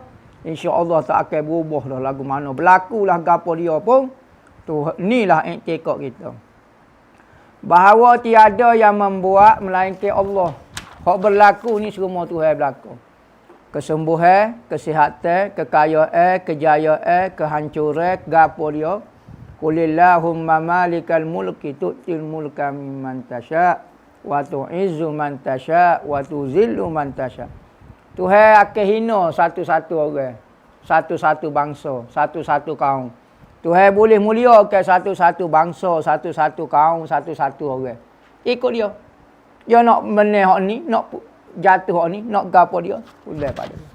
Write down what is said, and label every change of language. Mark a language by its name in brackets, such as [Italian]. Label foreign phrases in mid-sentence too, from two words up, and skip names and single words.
[Arabic] إن شاء الله [Malay] tak akan berubah dah lagu mana. Berlakulah gapo dia pun. Tu inilah iktikad kita. Bahawa tiada yang membuat melainkan Allah. Hak berlaku ni semua Tuhan berlaku. kesembuhan, kesihatan, kekayaan, kejayaan, kehancuran, gapo dia. [Arabic] قل اللهم مالك الملك تؤتي الملك من تشاء وتعز من تشاء وتذل من تشاء'. [Malay] Tuhan akan hina satu-satu orang, satu-satu bangsa, satu-satu kaum. Tuhan boleh muliakan satu-satu bangsa, satu-satu kaum, satu-satu orang. Ikut dia. Dia nak meneh hak ni, nak jatuh hak ni, nak gapo dia, boleh pada dia.